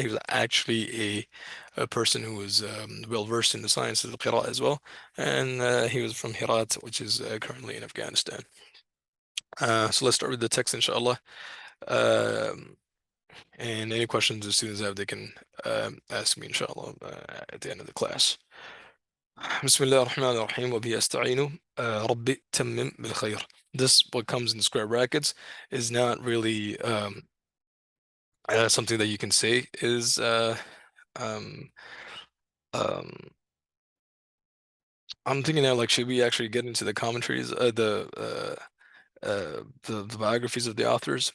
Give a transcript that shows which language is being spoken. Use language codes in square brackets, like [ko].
[en] He was actually a person who was well versed in the science of the Qira'ah as well, and he was from Herat, which is currently in Afghanistan. So let's start with the text, inshallah. Um, and any questions the students have, they can ask me, inshallah, at the end of the class. [ar] بسم الله الرحمن الرحيم وبه أستعين ربي تمم بالخير. [en] This, what comes in square brackets, is not really something that you can say is um, um, I'm thinking now, like, should we actually get into the commentaries, the biographies of the authors?